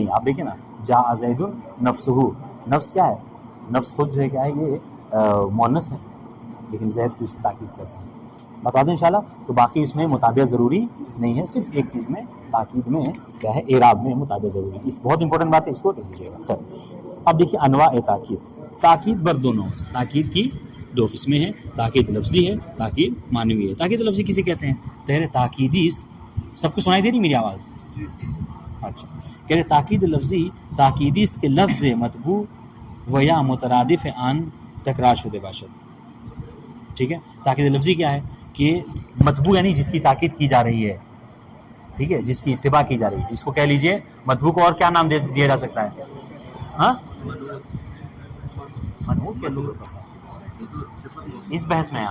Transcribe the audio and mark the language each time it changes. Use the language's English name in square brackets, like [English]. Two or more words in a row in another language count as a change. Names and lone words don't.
[Urdu] آپ دیکھیں نا، [Arabic] جاء زید نفسہ، [Urdu] نفس کیا ہے؟ نفس خود جو ہے کیا ہے؟ یہ مؤنث ہے، لیکن زید کی اس سے تاکید کرتے ہیں. بتا دیں انشاءاللہ. تو باقی اس میں مطابع ضروری نہیں ہے، صرف ایک چیز میں تاکید میں کیا ہے؟ اعراب میں مطابع ضروری ہے. اس بہت امپورٹنٹ بات ہے، اس کو لکھ لیجیے گا. خیر، اب دیکھیے انواع تاکید. [Persian] تاکید بر دو نوع. [Urdu] تاکید کی 2 قسمیں ہیں، تاکید لفظی ہے، تاکید معنوی ہے. تاکید لفظی کسے کہتے ہیں؟ کہہ رہے تاکیدی. سب کو سنائی دے رہی میری آواز؟ اچھا. کہہ رہے [Persian] تاکید لفظی تاکیدی است کے لفظ مطبوع و یا مترادف آن تکرار شدہ باشد. [Urdu] ٹھیک ہے. تاکید لفظی کیا ہے؟ کہ مطبوع یعنی جس کی تاکید کی جا رہی ہے، ٹھیک ہے، جس کی اتباع کی جا رہی ہے. اس کو کہہ لیجئے مطبوع کو اور کیا نام دیا جا سکتا ہے؟ ہاں، منعوت کیسے ہو سکتا ہے اس بحث میں؟